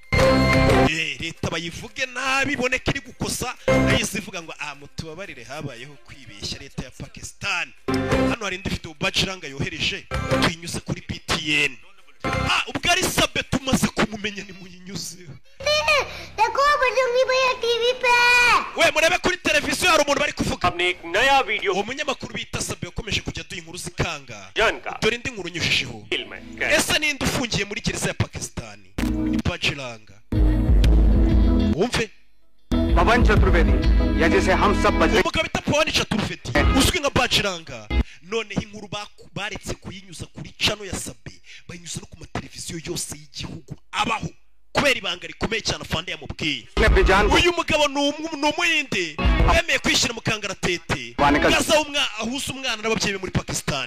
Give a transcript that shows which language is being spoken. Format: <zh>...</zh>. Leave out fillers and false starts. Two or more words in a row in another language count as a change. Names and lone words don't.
<rw>leta bayivuge nabi, iboneka iri gukosa, nahise ivuga ngo mutubabarire habayeho kwibeshya leta ya Pakistan. hano hari indi video Bajranga yohereje tuyinyuze kuri BTN. ubwo ari Sabe tumaze kumumenya ni muyinyuzeho.</rw> <hi>देखो बजरंगी भैया टीवी पे</hi> <rw>we murebe kuri televiziyo hari umuntu bari kuvuga.</rw> <hi>हमने एक नया वीडियो</hi> <rw>umunyamakuru bita Sabe yakomeje kujya duha inkuru zikanga.</rw> <hi>जानका</hi> <rw>dore indi nkuru nyujijeho.</rw> <hi>फिल्म</hi> <rw>ese ninde ufungiye muri gereza ya Pakistan? ni Bajranga. wumve</rw> <hi>पवन चतुर्वेदी या जैसे हम सब बजरंग</hi> <rw>umugabo bita Pawan Chaturvedi uzwi nka Bajranga. noneho inkuru baretse kuyinyuza kuri channel ya Sabe, bayinyuza no ku mateleviziyo yose y'igihugu abaho, kubera ibanga rikomeye cyane afande yamubwiye. uyu mugabo ni umuhinde yemeye kwishyira mu kangaratete gaza ahuza umwana n'ababyeyi be muri Pakistan.</rw>